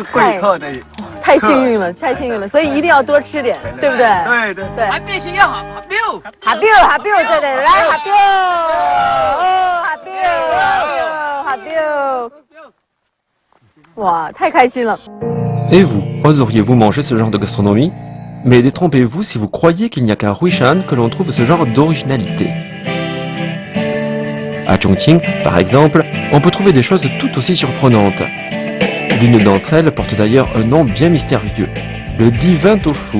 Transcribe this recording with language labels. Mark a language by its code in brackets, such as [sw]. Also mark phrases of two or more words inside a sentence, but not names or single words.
[zh] 贵客的。太幸运了，太幸运了，所以一定要多吃点，对不对？对。还必须要哈彪，对，来哈彪，哈彪，哇，太开心了。 [fr] Et vous, oseriez-vous manger ce genre de gastronomie? Mais détrompez-vous si vous croyez qu'il n'y a qu'à Huishan que l'on trouve ce genre d'originalité. À Chongqing, par exemple, on peut trouver des choses tout aussi surprenantes. L'une d'entre elles porte d'ailleurs un nom bien mystérieux, le divin tofu.